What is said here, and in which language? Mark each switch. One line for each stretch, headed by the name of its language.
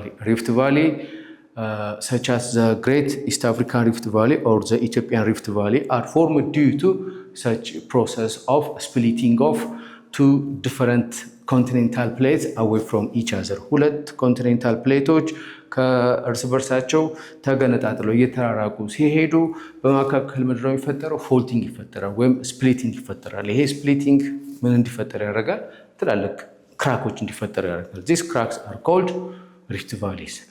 English: Rift Valley such as the Great East African Rift Valley or the Ethiopian Rift Valley are formed due to such process of splitting of two different continental plates away from each other.
Amharic: ሁለት ኮንቲኔንታል ፕሌቶች ከእርስ በርሳቸው ተገነጣጥለው እየተራራቁ ሲሄዱ በመካከል ምንድን ነው የሚፈጠረው? ፎልቲንግ ይፈጠራል ወይም ስፕሊቲንግ ይፈጠራል። ይሄ ስፕሊቲንግ ምን እንዲፈጠር ያደርጋል? ትላልቅ ክራኮች እንዲፈጠሩ ያደርጋል።
English: These cracks are called rift valleys.